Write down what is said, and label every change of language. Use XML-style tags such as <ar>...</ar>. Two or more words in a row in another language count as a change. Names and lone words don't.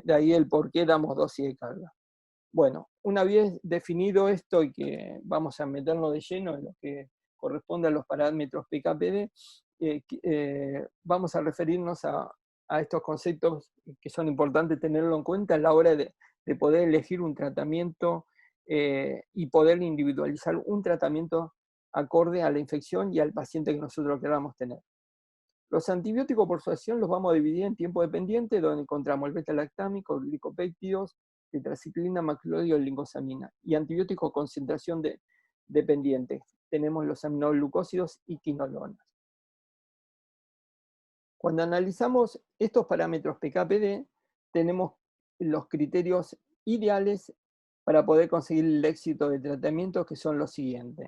<es>De ahí el por qué damos dosis de carga. Bueno, una vez definido esto y que vamos a meternos de lleno en lo que corresponde a los parámetros PKPD, vamos a referirnos a estos conceptos que son importantes tenerlo en cuenta a la hora de poder elegir un tratamiento y poder individualizar un tratamiento acorde a la infección y al paciente que nosotros queramos tener. Los antibióticos por su acción los vamos a dividir en tiempo dependiente, donde encontramos el beta-lactámico, glicopéptidos, tetraciclina, macrolídeo, lingosamina, y antibióticos concentración dependiente. Tenemos los aminoglucósidos y quinolonas. Cuando analizamos estos parámetros PKPD, tenemos los criterios ideales para poder conseguir el éxito de tratamiento, que son los siguientes.</es>